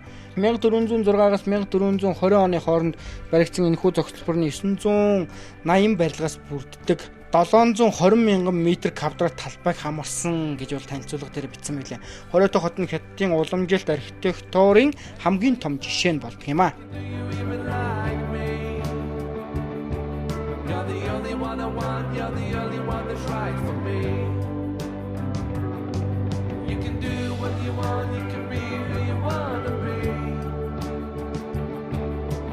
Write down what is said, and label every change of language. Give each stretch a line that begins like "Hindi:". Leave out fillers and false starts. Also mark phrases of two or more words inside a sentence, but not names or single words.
Mongolian: 1406-аас 1420 оны хооронд баригдсан энэхүү зохицолборны 980 барилгаас бүрддэг 720,000 м квадрат талбайг хамарсан гэж бол танилцуулга дээр бичсэн байлаа. Хориотой хот нь Хятадын уламжилт архитектурын хамгийн том жишээ нь болдог юм аа.
English: You're the only one that's right for me. You can do what you want, you can be who you wanna be.